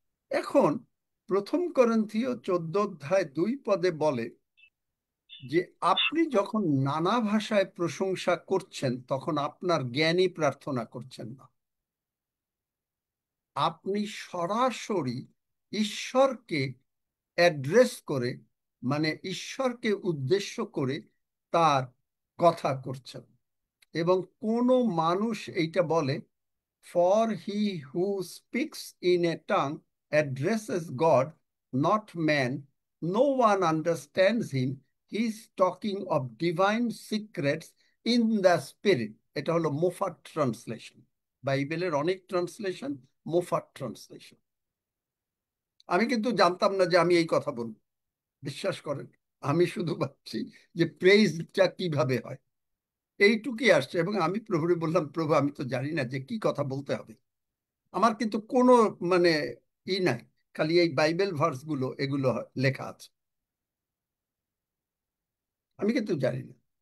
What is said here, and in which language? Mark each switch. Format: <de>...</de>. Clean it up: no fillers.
<bn>এখন প্রথম করিন্থীয় 14 অধ্যায় 2 পদে বলে যে আপনি যখন নানা ভাষায় প্রশংসা করছেন তখন আপনার জ্ঞানী প্রার্থনা করছেন না, আপনি সরাসরি ঈশ্বরকে অ্যাড্রেস করে, মানে ঈশ্বরকে উদ্দেশ্য করে তার কথা করছেন। এবং কোন মানুষ এইটা বলে,</bn> <en>for he who speaks in a tongue addresses God, not man. No one understands him. He is talking of divine secrets in the spirit.</en> <bn>এটা হলো মোফাট ট্রান্সলেশন। বাইবেলের অনেক ট্রান্সলেশন মোফাট ট্রান্সলেশন। আমি কিন্তু জানতাম না যে আমি এই কথা বলবো, বিশ্বাস করেন। আমি শুধু ভাবছি যে প্রেইজটা কিভাবে হয়, এইটুকুই আসছে। এবং আমি প্রভুরে বললাম, প্রভু আমি তো জানি না যে কি কথা বলতে হবে, আমার কিন্তু কোনো মানে নাই, খালি এই বাইবেল ভার্স গুলো এগুলো লেখা আছে, আমি কিন্তু জানি না।</bn>